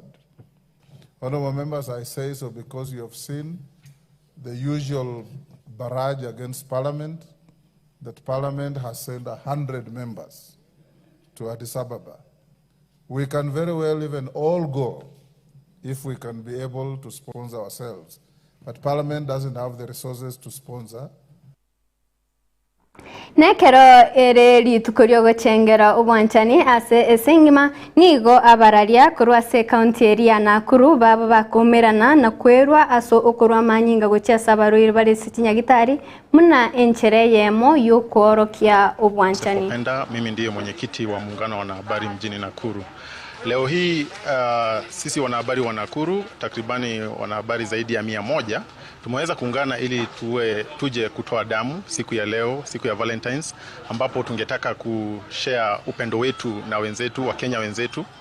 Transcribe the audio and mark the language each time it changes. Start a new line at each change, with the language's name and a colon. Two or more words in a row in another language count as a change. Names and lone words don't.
English: Honorable members, I say so because you have seen the usual barrage against Parliament, that Parliament has sent 100 members to Addis Ababa. We can very well even all go if we can be able to sponsor ourselves. But Parliament doesn't have the resources to sponsor.
Gusii: Nekero ere litukurio gochengera obwanchani ase esengima nigo abararia kurwase county area Nakuru baba bakomerana na kwerwa aso okorwa manyinga gochesa baruiri bari sikinyagitari muna enchere yemo yukworokia obwanchani.
Swahili: Mimi ndiye mwenyekiti wa muungano wa wanahabari mjini Nakuru. Leo hii sisi wanahabari wa Nakuru, takribani wanahabari zaidi ya 100, tumeweza kuungana ili tuje kutoa damu siku ya leo, siku ya Valentines, ambapo tungetaka kushare upendo wetu na wenzetu, Wakenya wenzetu.